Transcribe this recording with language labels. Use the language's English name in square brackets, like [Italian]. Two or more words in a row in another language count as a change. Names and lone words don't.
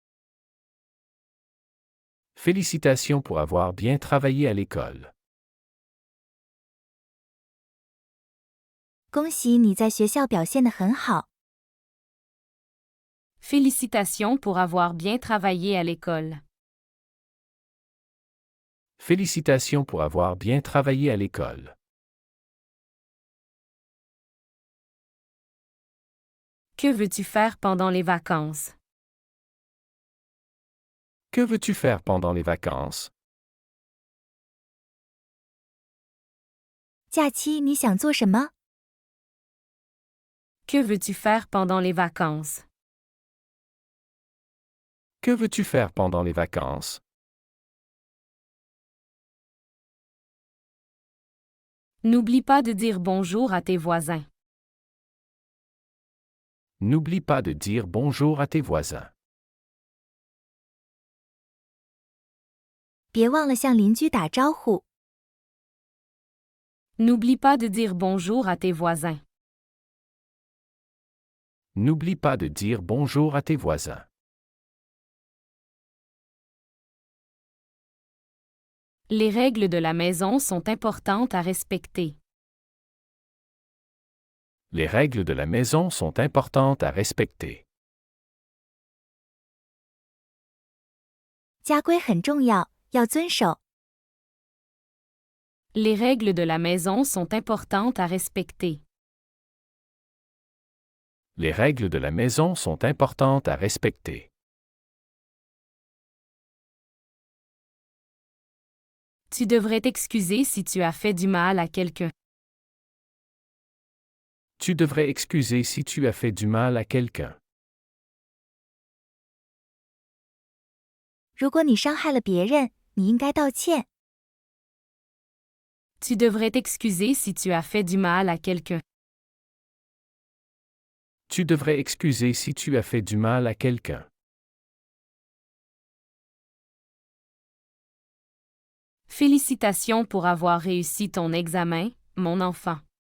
[French] Félicitations pour avoir bien travaillé à l'école. [Chinese] 恭喜你在学校表现得很好。 [French] Félicitations pour avoir bien travaillé à l'école. Félicitations pour avoir bien travaillé à l'école. Que veux-tu faire pendant les vacances? Que veux-tu faire pendant les vacances? [Chinese] 假期你想做什么？ [French] Que veux-tu faire pendant les vacances? Que veux-tu faire pendant les vacances? N'oublie pas de dire bonjour à tes voisins. N'oublie pas de dire bonjour à tes voisins. [Chinese] 别忘了向邻居打招呼。 [French] N'oublie pas de dire bonjour à tes voisins. N'oublie pas de dire bonjour à tes voisins. Les règles de la maison sont importantes à respecter. Les règles de la maison sont importantes à respecter. [Chinese] 家规很重要，要遵守。 [French] Les règles de la maison sont importantes à respecter. Les règles de la maison sont importantes à respecter. Tu devrais t'excuser si tu as fait du mal à quelqu'un. Tu devrais excuser si tu as fait du mal à quelqu'un. [Chinese] 如果你伤害了别人，你应该道歉。 [French] Tu devrais t'excuser si tu as fait du mal à quelqu'un. Tu devrais excuser si tu as fait du mal à quelqu'un. Félicitations pour avoir réussi ton examen, mon enfant.